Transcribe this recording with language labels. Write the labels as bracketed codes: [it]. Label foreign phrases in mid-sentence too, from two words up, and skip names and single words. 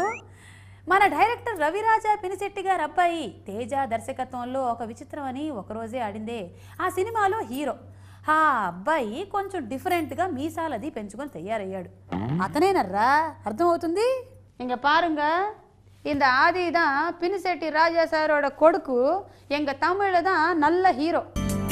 [te] మన డైరెక్టర్ రవిరాజా పినిశెట్టి గారు అబ్బాయి తేజ దర్శకత్వంలో ఒక విచిత్రం అని ఒకరోజే ఆడిందే ఆ సినిమాలో హీరో. ఆ అబ్బాయి కొంచెం డిఫరెంట్గా మీసాలది పెంచుకొని తయారయ్యాడు. అతనేనర్రా, అర్థమవుతుంది. [ta] இங்க பாருங்க இந்த ஆதி தான் பினிசெட்டி ராஜா சாரோட கொடுக்கு, எங்க தமிழ்ல தான் நல்ல ஹீரோ.